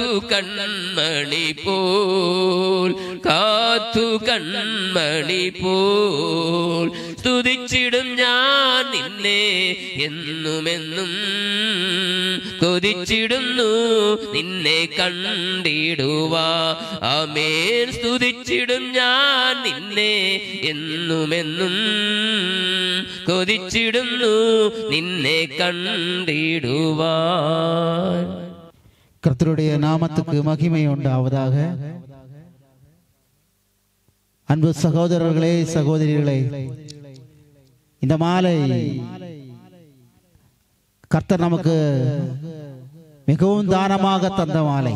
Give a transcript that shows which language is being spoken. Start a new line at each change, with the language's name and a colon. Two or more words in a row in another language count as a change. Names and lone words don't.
Malayalam: കൺമണി പോൽ കാത്തു കൺമണി പോൽ സ്തുതിച്ചിടും ഞാൻ നിന്നെ എന്നുമെന്നും കൊതിച്ചിടുന്നു നിന്നെ കണ്ടിടുവാ ആമേൻ സ്തുതിച്ചിടും ഞാൻ നിന്നെ എന്നുമെന്നും കൊതിച്ചിടുന്നു നിന്നെ കണ്ടിടുവാ
Tamil: கர்த்தருடைய நாமத்துக்கு மகிமை உண்டாவதாக. அன்பு சகோதரர்களே சகோதரிகளே, இந்த மாலை கர்த்தர் நமக்கு மிகவும் தானமாக தந்த மாலை.